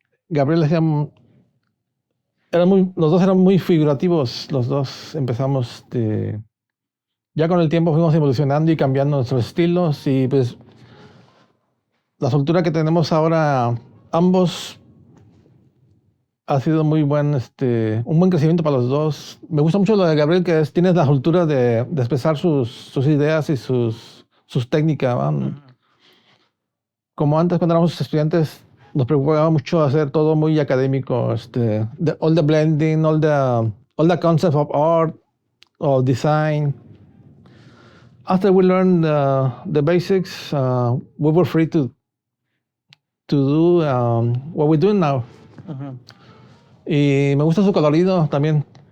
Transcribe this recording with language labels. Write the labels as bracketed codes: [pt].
[es] Gabriel los dos eran muy figurativos, los dos empezamos, ya con el tiempo fuimos evolucionando y cambiando nuestros estilos y pues la soltura que tenemos ahora ambos ha sido muy buen, un buen crecimiento para los dos. Me gusta mucho lo de Gabriel, que tienes la soltura de expresar sus ideas y sus técnicas. Como antes, cuando éramos estudiantes, nos preocupaba mucho hacer todo muy académico. [en] All the blending, all the concept of art or design. After we learned the basics, we were free to do what we're doing now. [es] Y me gusta su colorido también.